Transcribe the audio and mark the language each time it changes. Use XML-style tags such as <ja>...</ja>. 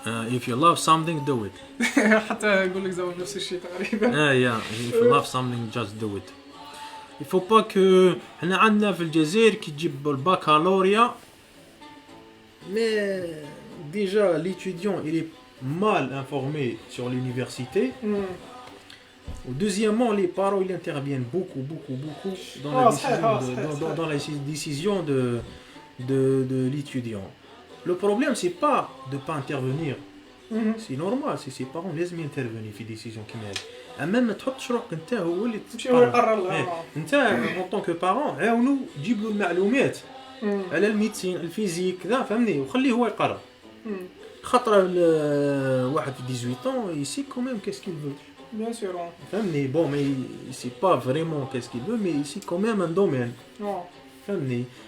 <en>If you love something do it.</en> <ar>حتى يقول لك زعما نفس الشيء تقريبا.</ar> <en>Yeah, if you love something just do it.</en> <fr>Il faut pas que</fr> <ar>حنا عندنا في الجزائر كي تجيب الباكالوريا</ar> <fr>mais déjà l'étudiant il est mal informé sur l'université. Ou deuxièmement les parents ils interviennent beaucoup dans la décision de l'étudiant. Le problème c'est pas de pas intervenir. C'est normal si ses parents</fr> <ar>لازم</ar> <fr>intervenir في décision</fr> <ar>كيما هذه. اما ما تحطش روحك انت هو اللي تقرر انت</ar> <fr>en tant que parent</fr> <ar>عاونوا جيب له المعلومات على الميديسين الفيزيك كذا فهمني وخليه هو يقرر خاطر واحد في</ar> <fr>18 ans il sait quand même qu'est-ce qu'il veut bien sûr</fr> <ar>فهمني</ar> <fr>bon mais il sait pas vraiment qu'est-ce qu'il veut mais il sait quand même un domaine فهمني</fr>